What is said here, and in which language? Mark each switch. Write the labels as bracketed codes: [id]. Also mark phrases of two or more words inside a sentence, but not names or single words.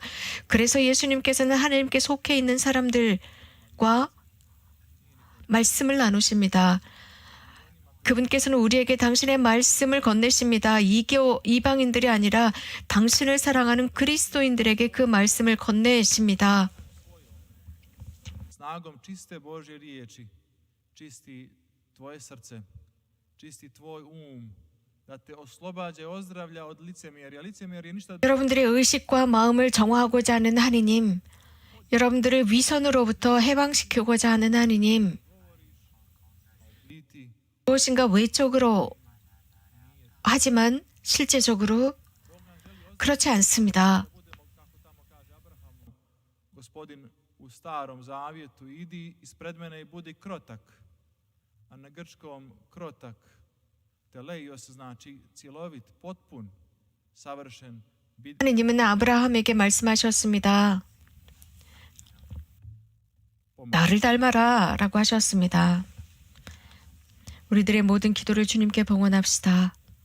[ko] 그래서 예수님께서는 하나님께 속해 있는 사람들과 말씀을 나누십니다. 그분께서는 우리에게 당신의 말씀을 건네십니다. 이방인들이 아니라 당신을 사랑하는 그리스도인들에게 그 말씀을 건네십니다. [hr] Snagom čiste Božje riječi čisti tvoje srce, čisti tvoj da te oslobađa i ozdravlja od licemjerja. Licemjerje ništa [ko] 여러분들의 의식과 마음을 정화하고자 하는 하느님, 여러분들을 위선으로부터 해방시키고자 하는 하느님, [hr] biti [ko] 무엇인가 외적으로 하지만 실제적으로 그렇지 않습니다. [hr] Gospodin u starom zavjetu idi ispred mene i budi krotak. A na grčkom krotak teleios znači cjelovit, potpun, savršen. [ko] 하느님은 아브라함에게 말씀하셨습니다. 나를 닮아라 라고 하셨습니다. 우리들의 모든 기도를 주님께 봉헌합시다.